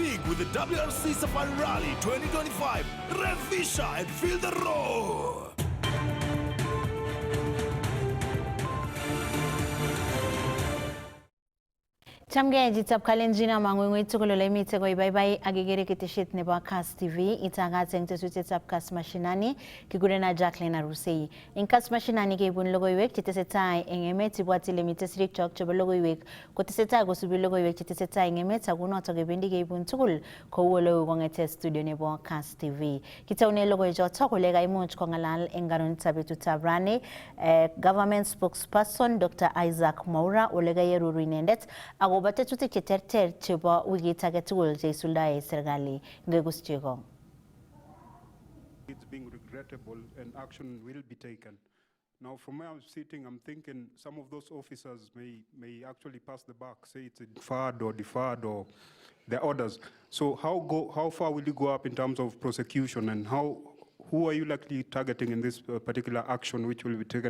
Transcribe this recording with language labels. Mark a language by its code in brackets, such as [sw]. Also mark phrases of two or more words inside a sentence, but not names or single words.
[en] with the WRC Safari Rally 2025. Revisha and feel the roar. [kln] Chamgeji tab kalenjina mangwengwe tukulole mitego ibaibai agigere kitishit nebo Kass TV itangaze ngtesuite tab Kass Mashinani kigurena Jacqueline Arusei. In Kass Mashinani keibun logoiwek chitesetai eng emet ibwatile mitesirik chok chebo logoiwek kotesetai kosubi logoiwek chitesetai eng emet akonoto kebendi keibun tugul kou ole kongete studio nebo Kass TV. Kitaune logoiwechoto kole kaimuch kongalal eng garonitab betutab rani [en] government spokesperson Dr. [kln] Isaac Mwaura ole kayeruru inendet ako tetutik cheterter chebo wikit age tugul cheisuldae serikali ngegus chego. [en] It's being regrettable and action will be taken. Now from where I'm sitting, I'm thinking some of those officers may actually pass the buck, say it's deferred or the orders. So how far will you go up in terms of prosecution, and who are you likely targeting in this particular action which will be taken?